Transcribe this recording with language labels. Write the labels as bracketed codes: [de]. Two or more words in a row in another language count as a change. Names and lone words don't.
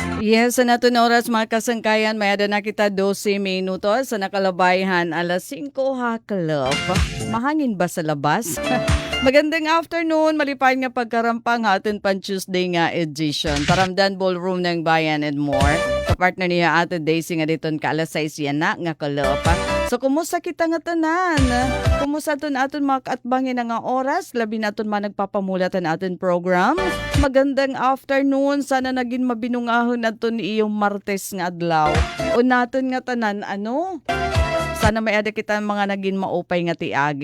[war] Yes, sa nato na oras mga kasangkayan, may ada na kita 12 minutos sa nakalabayhan alas 5 hakalop. [tl] Mahangin ba sa labas? [war] Magandang afternoon, malipay nga pagkarampang atin pan Tuesday nga edition. Paramdan Ballroom ng Bayan and more. Kapartner niya Ate Daisy nga diton ka alas 6 yan na nga kalop. So kumusta kita nga tanan? Kumusta aton mga kaatbangin nga oras? Labi naton nagpapamulatan aton program. [tl] Magandang afternoon. [war] Sana naging mabinungahon aton iyong Martes nga adlaw. O naton nga tanan Sana may ada kita mga naging maupay nga tiagi.